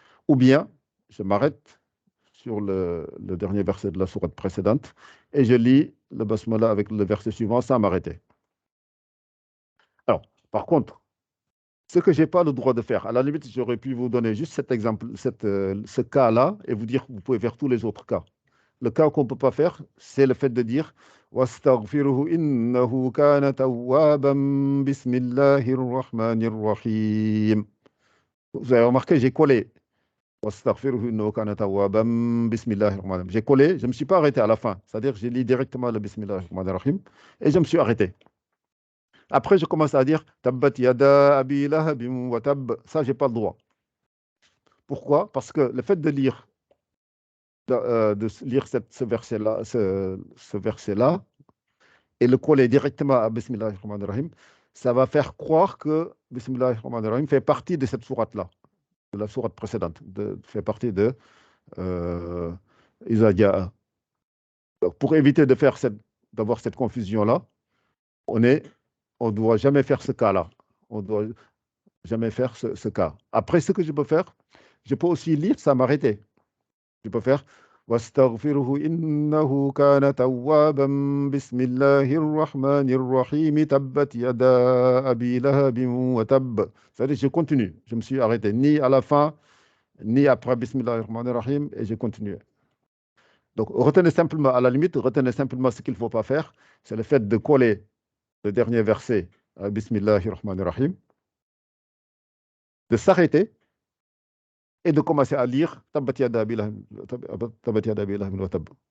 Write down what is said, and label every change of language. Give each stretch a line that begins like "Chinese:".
French: Ou bien, je m'arrête sur le dernier verset de la sourate précédente et je lis le basmala avec le verset suivant sans m'arrêter. Alors, par contre, ce que je n'ai pas le droit de faire, à la limite, j'aurais pu vous donner juste cet exemple, ce cas-là, et vous dire que vous pouvez faire tous les autres cas. Le cas qu'on ne peut pas faire, c'est le fait de dire
Arabic: واستغفره إنه كان توابا بسم الله الرحمن الرحيم.
French: Vous avez remarqué, j'ai collé.
Arabic: واستغفره إنه كان توابا بسم الله الرحمن الرحيم.
French: J'ai collé, je ne me suis pas arrêté à la fin. C'est-à-dire que j'ai lu directement le Bismillah الرحمن الرحيم et je me suis arrêté. Après, je commence à dire
Arabic: Tabbat yada abi lahabin wa tab.
French: Ça, j'ai pas le droit. Pourquoi? Parce que le fait de lire ce verset-là, ce verset-là, et le coller directement à Bismillah ar-Rahman ar-Rahim, ça va faire croire que Bismillah ar-Rahman ar-Rahim fait partie de cette sourate-là, de la sourate précédente, fait partie de Iza Jaa. Donc, pour éviter d'avoir cette confusion-là, on ne doit jamais faire ce cas-là. On doit jamais faire ce cas. Après, ce que je peux faire, je peux aussi lire sans m'arrêter. Je peux faire
Arabic: واستغفره إنه كان توابا بسم الله الرحمن الرحيم تبت يدا أبي لهب وتب.
French: C'est-à-dire, je continue. Je me suis arrêté ni à la fin, ni après Bismillah ar-Rahman ar-Rahim, et j'ai continué. Donc, retenez simplement, à la limite, retenez simplement ce qu'il ne faut pas faire, c'est le fait de coller le dernier verset à Bismillah ar-Rahman ar-Rahim, de s'arrêter et de commencer à lire
Arabic: Tabbat yada Abi Lahab wa Tabb.